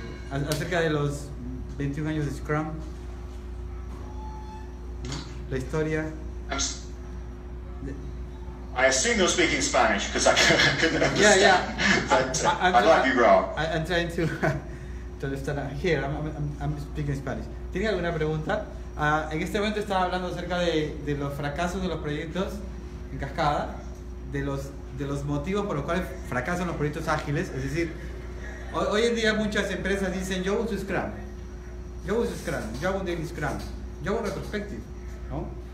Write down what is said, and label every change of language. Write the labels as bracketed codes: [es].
[es] Acerca de los 21 años de Scrum, la historia. [en] I assume you're speaking Spanish because I couldn't understand. Yeah. But I might be wrong. I'm trying to understand. Here, I'm speaking Spanish. [es] ¿Tienen alguna pregunta? En este momento estaba hablando acerca de los fracasos de los proyectos en cascada, de los motivos por los cuales fracasan los proyectos ágiles. Es decir, hoy en día muchas empresas dicen: yo uso Scrum, yo hago Daily Scrum, yo hago Retrospective, ¿no?